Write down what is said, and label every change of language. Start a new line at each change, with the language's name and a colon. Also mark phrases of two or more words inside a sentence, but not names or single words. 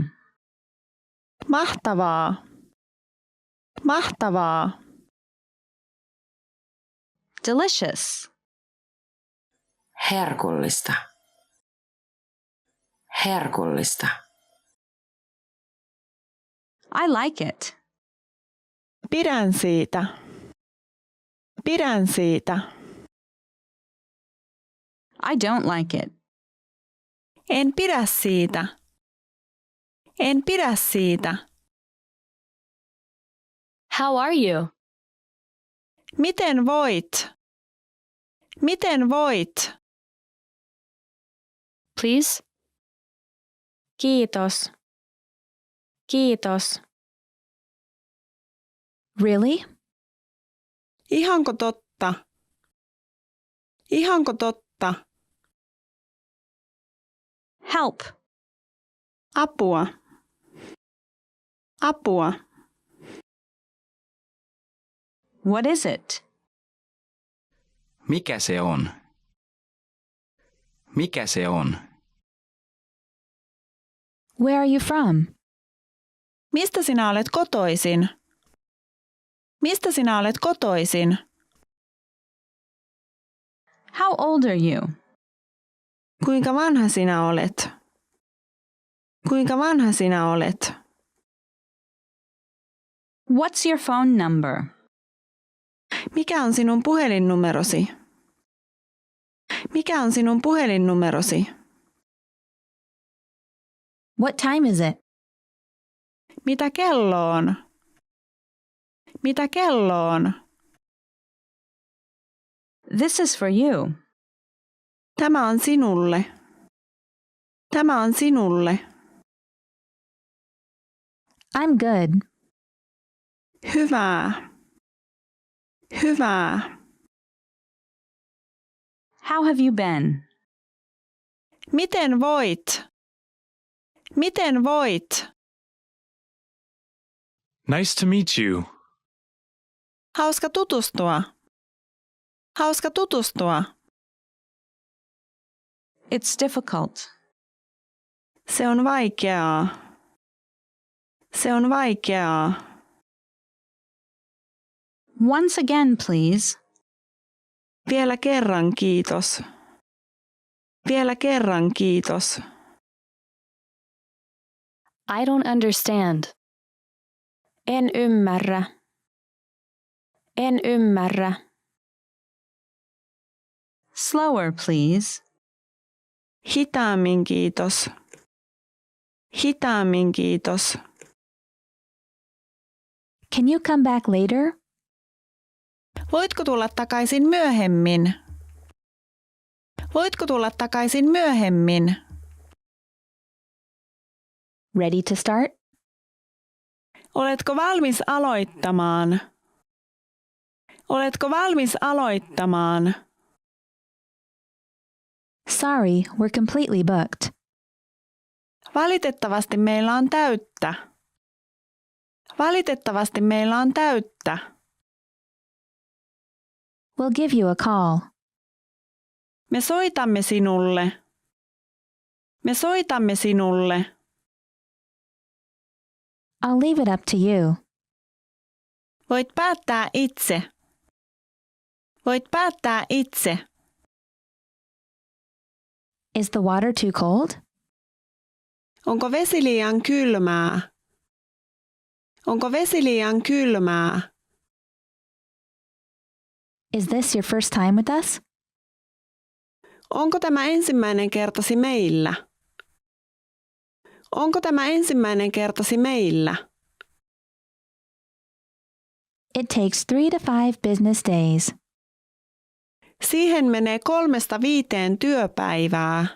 Finnish: Mahtavaa. Mahtavaa.
English: Delicious.
Finnish: Herkullista. Herkullista.
English: I like it.
Finnish: Pidän siitä. Pidän siitä.
English: I don't like it.
Finnish: En pidä siitä. En pidä siitä.
English: How are you?
Finnish: Miten voit? Miten voit?
English: Please?
Finnish: Kiitos. Kiitos.
English: Really?
Finnish: Ihanko totta? Ihanko totta?
English: Help.
Finnish: Apua. Apua.
English: What is it?
Finnish: Mikä se on? Mikä se on?
English: Where are you from?
Finnish: Mistä sinä olet kotoisin? Mistä sinä olet kotoisin?
English: How old are you?
Finnish: Kuinka vanha sinä olet? Kuinka vanha sinä olet?
English: What's your phone number?
Finnish: Mikä on sinun puhelinnumerosi? Mikä on sinun puhelinnumerosi?
English: What time is it?
Finnish: Mitä kello on? Mitä kello on?
English: This is for you.
Finnish: Tämä on sinulle. Tämä on sinulle.
English: I'm good.
Finnish: Hyvää. Hyvää.
English: How have you been?
Finnish: Miten voit? Miten voit?
English: Nice to meet you.
Finnish: Hauska tutustua. Hauska tutustua.
English: It's difficult.
Finnish: Se on vaikeaa. Se on vaikeaa.
English: Once again, please.
Finnish: Vielä kerran kiitos. Vielä kerran kiitos.
English: I don't understand.
Finnish: En ymmärrä. En ymmärrä.
English: Slower, please.
Finnish: Hitaammin kiitos. Hitaammin kiitos.
English: Can you come back later?
Finnish: Voitko tulla takaisin myöhemmin? Voitko tulla takaisin myöhemmin?
English: Ready to start?
Finnish: Oletko valmis aloittamaan? Oletko valmis aloittamaan?
English: Sorry, we're completely booked.
Finnish: Valitettavasti meillä on täyttä. Valitettavasti meillä on täyttä.
English: We'll give you a call.
Finnish: Me soitamme sinulle. Me soitamme sinulle.
English: I'll leave it up to you.
Finnish: Voit päättää itse. Voit päättää itse.
English: Is the water too cold?
Finnish: Onko vesi liian kylmää? Onko vesi liian kylmää?
English: Is this your first time with us?
Finnish: Onko tämä ensimmäinen kertasi meillä? Onko tämä ensimmäinen kertasi meillä?
English: It takes 3 to 5 business days.
Finnish: Siihen menee 3–5 työpäivää.